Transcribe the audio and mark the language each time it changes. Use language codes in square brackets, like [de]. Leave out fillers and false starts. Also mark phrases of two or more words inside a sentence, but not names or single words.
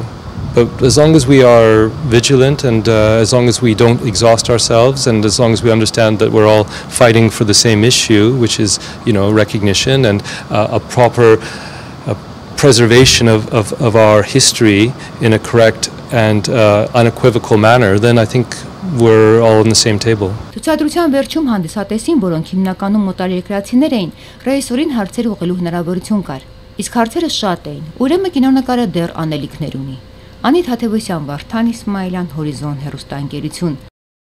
[en] But as long as we are vigilant and as long as we don't exhaust ourselves and as long as we understand that we're all fighting for the same issue, which is, recognition and a proper preservation of our history in a correct and unequivocal manner, then I think we're all on the same table. [hy] Ցուցադրության վերջում հանդիսատեսին, որոնք հիմնականում մոտարերկրացիներ էին, ռեժիսորին հարցեր ուղղելու հնարավորություն կար։ Իսկ հարցերը շատ էին։ Ուրեմն կինոնկարը դեռ անելիքներ ունի։ Անիտ Հաթևոսյան, Վարդան Իսմայելյան, Հորիզոն հեռուստաընկերություն։